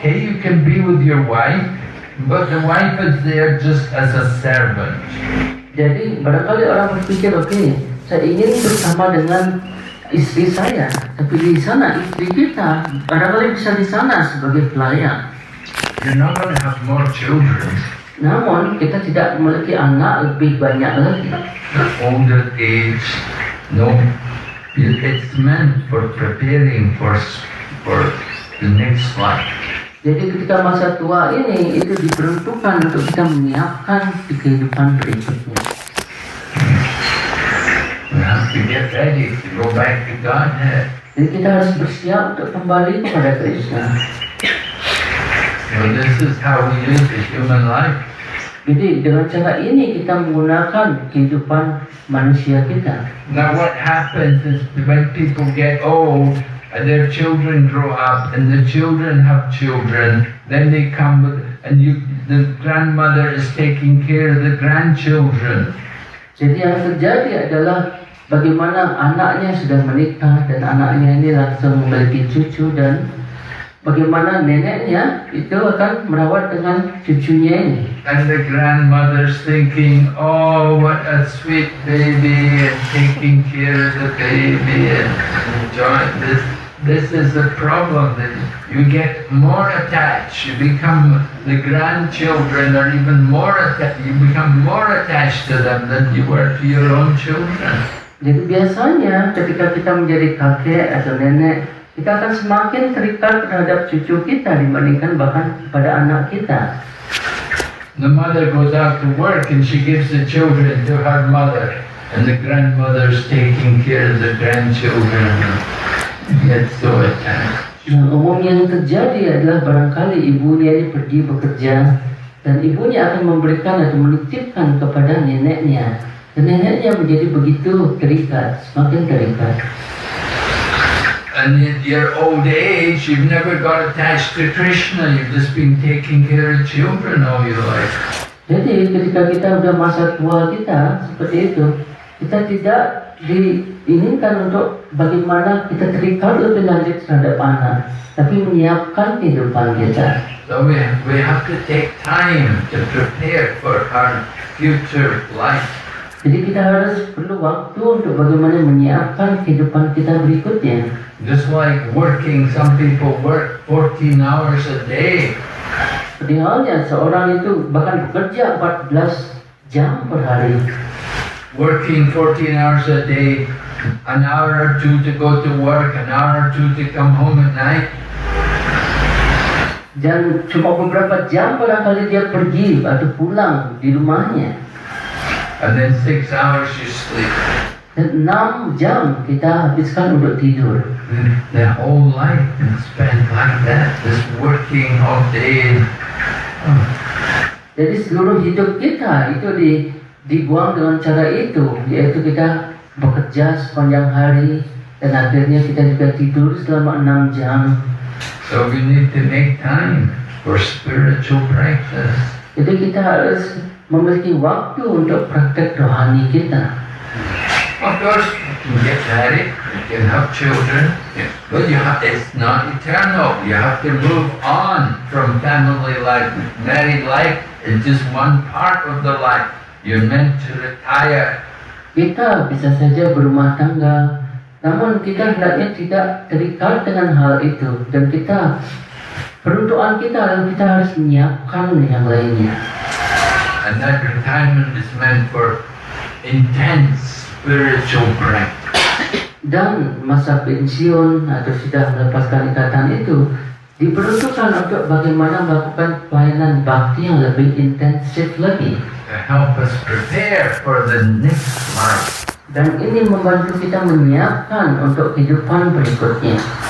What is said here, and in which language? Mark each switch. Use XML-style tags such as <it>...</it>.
<en>Okay, you can be with your wife, but the wife is there just as a servant.</en> <id>Jadi barangkali orang berpikir, oke, saya ingin bersama dengan istri saya, tapi di sana istri kita barangkali bisa di sana sebagai pelayan.</id> <en>You're not going to have more children.</en> <id>Namun kita tidak memiliki anak lebih banyak lagi.</id> <en>The older age, no, it's meant for preparing for the next life.</en> <id>Jadi ketika masa tua ini itu diperuntukkan untuk kita menyiapkan di kehidupan berikutnya.</id> <en>We have to get ready to go back to Godhead.</en> <id>Jadi kita harus bersiap untuk kembali kepada Krishna.</id> <en>So this is how we live the human life.</en> <id>Jadi dengan cara ini kita menggunakan kehidupan manusia kita.</id> <en>Now what happens is when people get old and their children grow up and the children have children, then they come with, and the grandmother is taking care of the grandchildren.</en> <id>Jadi yang terjadi adalah bagaimana anaknya sudah menikah dan anaknya ini langsung memiliki cucu, dan bagaimana neneknya itu akan merawat dengan cucunya ini.</id> <en>And the grandmother's thinking, oh, what a sweet baby, and taking care of the baby and enjoying this. This is the problem, that you get more attached. You become the grandchildren, or even more attached. You become more attached to them than you were to your own children.</en> <id>Jadi biasanya ketika kita menjadi kakek atau nenek, kita akan semakin terikat terhadap cucu kita dibandingkan bahkan pada anak kita.</id> <en>The mother goes out to work and she gives the children to her mother, and the grandmother's taking care of the grandchildren. Get so attached.</en> <id>Yang umumnya yang terjadi adalah barangkali ibunya ini pergi bekerja dan ibunya akan memberikan atau menitipkan kepada neneknya, dan neneknya menjadi begitu terikat, semakin terikat.</id> <en>And in your old age, you've never got attached to Krishna. You've just been taking care of children all your life.</en> <id>Jadi ketika kita udah masa tua kita seperti itu, kita tidak diinginkan untuk bagaimana kita terikat lebih lanjut terhadap anak, tapi menyiapkan kehidupan kita.</id> <en>So we have to take time to prepare for our future life.</en> <id>Jadi kita harus perlu waktu untuk bagaimana menyiapkan kehidupan kita berikutnya.</id> <en>Just like working, some people work 14 hours a day.</en> <id>Seperti halnya seorang itu bahkan bekerja 14 jam per hari.</id> <en>Working 14 hours a day, an hour or two to go to work, an hour or two to come home at night.</en> <id>Dan cuma beberapa jam barangkali dia pergi atau pulang di rumahnya.</id> <en>And then 6 hours you sleep.</en> <id>Dan 6 jam kita habiskan untuk tidur.</id> <en>The whole life is spent like that, just working all day.</en> <id>Jadi seluruh hidup kita itu dibuang dengan cara itu, yaitu kita bekerja sepanjang hari dan akhirnya kita juga tidur selama 6 jam.</id> <en>So we need to make time for spiritual practice.</en> <id>Jadi kita harus memiliki waktu untuk praktek rohani kita.</id> <en>Of course, you can get married, you can have children, but it's not eternal. You have to move on from family life. Married life is just one part of the life. You're meant to retire.</en> <id>Kita bisa saja berumah tangga, namun kita hendaknya tidak terikat dengan hal itu, dan peruntukan kita adalah kita harus menyiapkan yang lainnya.</id> <en>And that retirement is meant for intense spiritual practice.</en> <id>Dan masa pensiun atau sudah melepaskan ikatan itu diperuntukkan untuk bagaimana melakukan pelayanan bakti yang lebih intensif lagi.</id> <en>To help us prepare for the next life.</en> <id>Dan ini membantu kita menyiapkan untuk kehidupan berikutnya.</id>